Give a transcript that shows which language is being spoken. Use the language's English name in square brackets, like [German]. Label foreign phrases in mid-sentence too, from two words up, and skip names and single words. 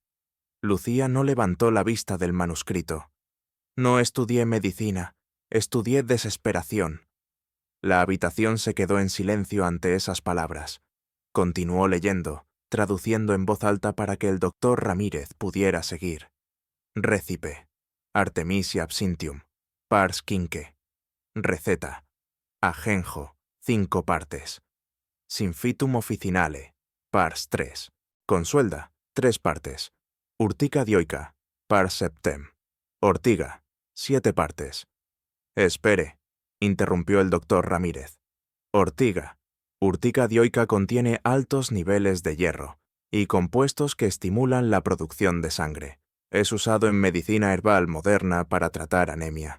[Spanish] Lucía no levantó la vista del manuscrito. No estudié medicina, estudié desesperación. La habitación se quedó en silencio ante esas palabras. Continuó leyendo, traduciendo en voz alta para que el doctor Ramírez pudiera seguir. [Latin] Récipe. Artemisia absinthium. Pars quinque. [Spanish] Receta. Ajenjo. 5 partes. [Latin] Synphytum officinale. [Spanish] Pars 3. Consuelda. 3 partes. [Latin] Urtica dioica. Pars septem. Ortiga. [Spanish] 7 partes. Espere, interrumpió el doctor Ramírez. Ortiga. Urtica dioica contiene altos niveles de hierro y compuestos que estimulan la producción de sangre. Es usado en medicina herbal moderna para tratar anemia.